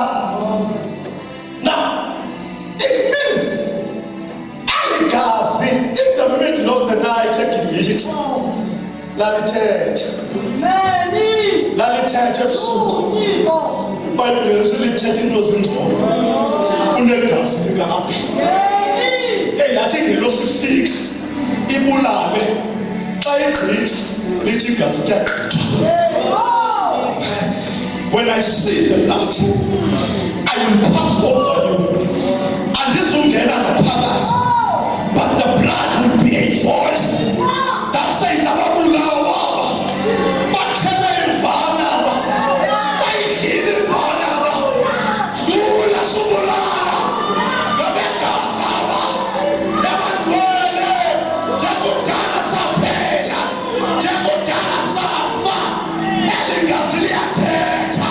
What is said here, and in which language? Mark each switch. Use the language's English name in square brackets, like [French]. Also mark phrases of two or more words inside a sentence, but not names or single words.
[English] Now, it means [Xhosa] aligazi in the middle of the night eGibhithe lalithetha ebusuku. iBhayibhile silithetha into zingcono kunegazi lika-Abel. Yathi ingelosi ifika ibulale, xa igqitha lithi igazi kuyagqithwa. [English] When I see the blood, I will pass over you. [Xhosa] Andizungena ngaphakathi, [English] but the blood will be a voice that says [Xhosa] ababulawa bakhele imvana, bayidlile imvana, zula subulala ngabegazi aba yabantwana. Njakudala saphela, njakudala safa, eli gazi liyathetha.